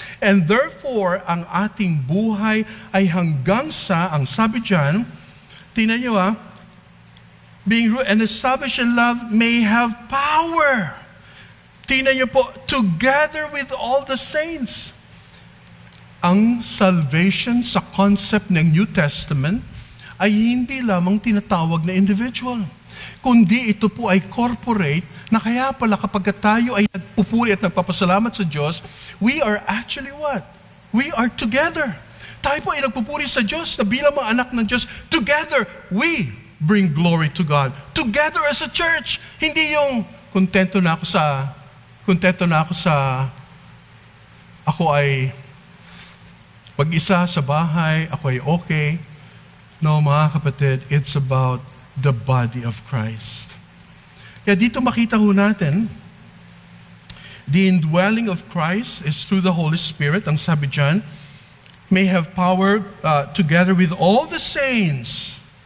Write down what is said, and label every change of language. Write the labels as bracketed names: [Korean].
[English] And therefore, [Filipino] ang ating buhay ay hanggang sa, ang sabi dyan, tingnan nyo [English] being rooted and established in love may have power. [Filipino] Tingnan nyo po, [English] together with all the saints. [Filipino] Ang salvation sa concept ng New Testament ay hindi lamang tinatawag na individual, kundi ito po ay corporate, na kaya pala kapag tayo ay nagpupuri at nagpapasalamat sa Diyos, [English] we are actually what? We are together. [Filipino] Tayo po ay nagpupuri sa Diyos na bilang mga anak ng Diyos. [English] Together, we bring glory to God. Together as a church. [Filipino] Hindi yung kontento na ako ako ay pag-isa sa bahay, ako ay okay. [English] No, [Filipino] mga kapatid, [English] it's about the body of Christ. [Filipino] Kaya dito makita ho natin, [English] the indwelling of Christ is through the Holy Spirit, [Filipino] ang sabi dyan, [English] may have power together with all the saints.